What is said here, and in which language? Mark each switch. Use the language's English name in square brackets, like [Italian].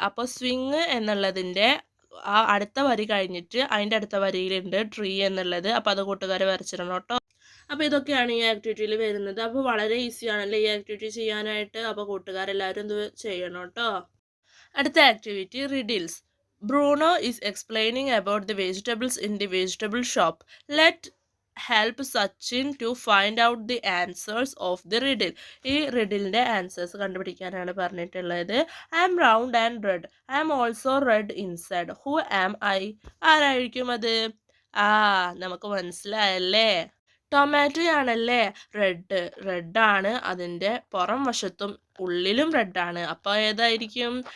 [Malayalam] അപ്പോൾ സ്വിങ് എന്നുള്ളതിൻ്റെ ആ അടുത്ത വരി കഴിഞ്ഞിട്ട് അതിൻ്റെ അടുത്ത വരിയിലുണ്ട് ട്രീ എന്നുള്ളത്. അപ്പോൾ അത് കൂട്ടുകാർ വരച്ചിടണം കേട്ടോ. അപ്പോൾ ഇതൊക്കെയാണ് ഈ ആക്ടിവിറ്റിയിൽ വരുന്നത്. അപ്പോൾ വളരെ ഈസി ആണല്ലേ ഈ ആക്ടിവിറ്റി ചെയ്യാനായിട്ട്. അപ്പോൾ കൂട്ടുകാരെല്ലാവരും ഇത് ചെയ്യണം കേട്ടോ. അടുത്ത activity riddles. [English] Bruno is explaining about the vegetables in the vegetable shop. Let's help Sachin to find out the answers of the riddle. [Malayalam] ഈ റിഡിലിൻ്റെ ആൻസേഴ്സ് കണ്ടുപിടിക്കാനാണ് പറഞ്ഞിട്ടുള്ളത്. [English] I am round and red. I am also red inside. Who am I? [Malayalam] ആരായിരിക്കും അത്? നമുക്ക് മനസ്സിലായല്ലേ. Tomato ആണല്ലേ. റെഡാണ്. അതിൻ്റെ പുറം വശത്തും ഉള്ളിലും റെഡാണ്. അപ്പോൾ ഏതായിരിക്കും?